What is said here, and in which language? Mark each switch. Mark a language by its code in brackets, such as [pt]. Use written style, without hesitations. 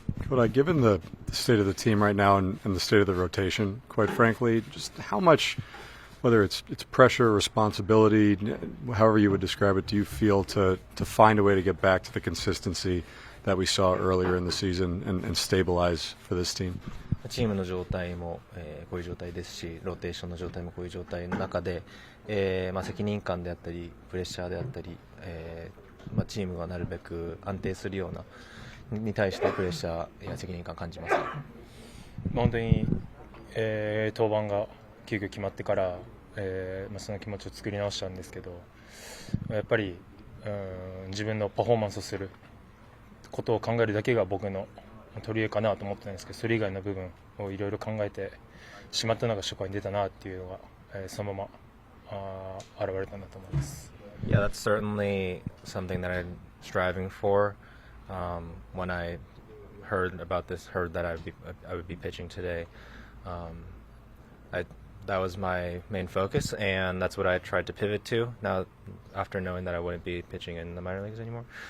[en] Kodai, given the state of the team right now and the state of the rotation, quite frankly, just how much, whether it's pressure, responsibility, however you would describe it, do you feel to find a way to get back to the consistency that we saw earlier in the season and stabilize for this team? [ja] チームの状態も、こういう状態ですし、ローテーションの状態もこういう状態の中で、責任感であったりプレッシャーであったり、チームがなるべく安定するようなに対してプレッシャーや責任感を感じます。本当に、登板が急遽決まってから、その気持ちを作り直したんですけど、やっぱり自分のパフォーマンスをすることを考えるだけが僕の取り柄かなと思ってたんですけど、それ以外の部分をいろいろ考えてしまったのが初回に出たなっていうのが、そのまま現れたんだと思います。 [en] Yeah, that's certainly something that I'm striving for. When I heard that I would be pitching today, that was my main focus, and that's what I tried to pivot to. Now, after knowing that I wouldn't be pitching in the minor leagues anymore.